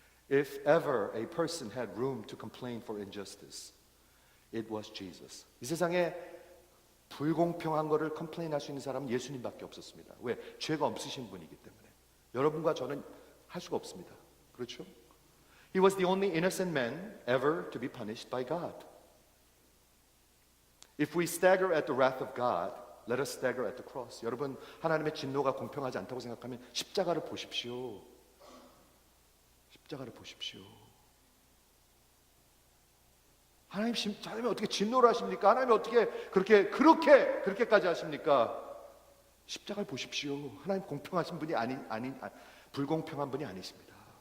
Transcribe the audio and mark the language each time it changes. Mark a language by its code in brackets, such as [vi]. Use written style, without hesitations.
[en] If ever a person had room to complain for injustice, it was Jesus. [ko] 이 세상에 불공평한 거를 컴플레인할 수 있는 사람은 예수님밖에 없었습니다. 왜? 죄가 없으신 분이기 때문에. 여러분과 저는 할 수가 없습니다. 그렇죠? [en] He was the only innocent man ever to be punished by God. If we stagger at the wrath of God, let us stagger at the cross. [ko] 여러분, 하나님의 진노가 공평하지 않다고 생각하면 십자가를 보십시오. 십자가를 보십시오. 하나님이 어떻게 진노를 하십니까? 하나님이 어떻게 그렇게까지 하십니까? 십자가를 보십시오. 하나님 공평하신 분이 불공평한 분이 아니십니다.